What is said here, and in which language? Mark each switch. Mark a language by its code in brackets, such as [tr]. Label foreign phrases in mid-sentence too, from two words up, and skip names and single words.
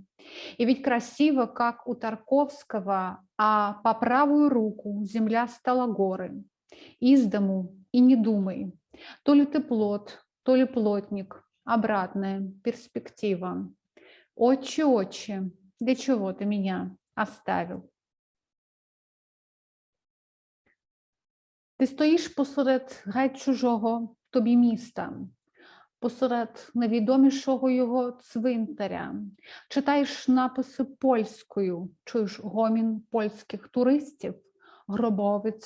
[ru] И ведь красиво, как у Тарковского, а по правую руку земля стала горы. Из дому и не думай. То ли ты плот, то ли плотник. Обратная перспектива. Отче, отче, для чего ты меня оставил? [uk] Ти стоїш посеред геть чужого тобі міста, посеред найвідомішого його цвинтаря, читаєш написи польською, чуєш гомін польських туристів, гробовець,